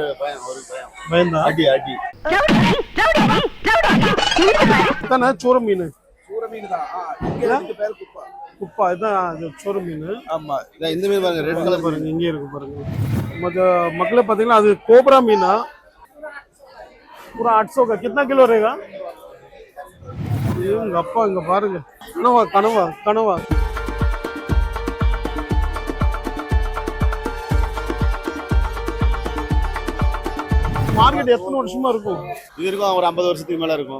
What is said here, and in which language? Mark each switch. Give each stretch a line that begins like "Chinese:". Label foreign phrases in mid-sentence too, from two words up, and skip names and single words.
Tamil: பயந்தா? அடி அடி தானே சூர மீன். சூர மீன் தான். இங்க பேர் குப்பா. குப்பா இதுதான் சூர மீன். ஆமா, இந்த மீன் பாருங்க,
English: red colour
Tamil: பாருங்க, இங்கே இருக்கு பாருங்க. மக்களே பாத்தீங்கன்னா அது கோப்ரா மீனா.
Hindi: पूरा 800 का कितना किलो रहेगा?
Tamil: இவங்க அப்பா இங்க பாருங்க. கனவா கனவா கனவா. மார்க்கெட் எத்தனை வருஷமா இருக்கும்? இது இருக்கும் ஒரு 50 வருஷத்துக்கு மேல இருக்கும்.